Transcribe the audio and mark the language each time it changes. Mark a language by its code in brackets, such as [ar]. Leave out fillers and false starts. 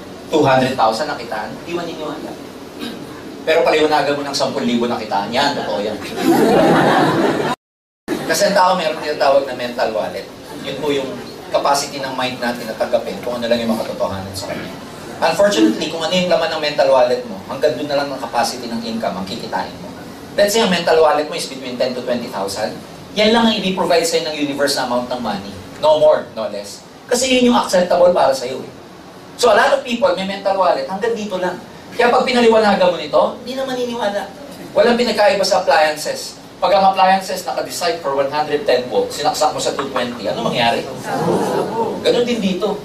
[tl] 200,000 nakitaan, di maniniwala. Pero paliwanagan mo ng 10,000 nakitaan, yan, totoo yan. Kasi ang tao meron tinatawag na mental wallet. Yun po yung capacity ng mind natin na tagapin kung ano lang yung makatotohanan sa kanya. Unfortunately, kung ano yung laman ng mental wallet mo, hanggang doon na lang ng capacity ng income ang kikitain mo. [en] Let's say ang mental wallet mo is between 10 to 20,000. [tl] Yan lang ang i-provide sa'yo ng universe na amount ng money. [en] No more, no less. [tl] Kasi yun yung acceptable para sa'yo. So a lot of people may mental wallet, hanggang dito lang. Kaya pag pinaliwanagan mo nito, hindi na maniniwala. Walang pinagkaiba sa appliances. Pag ang appliances naka-decide for 110 volts, sinaksak mo sa 220, ano mangyari? Ganon din dito.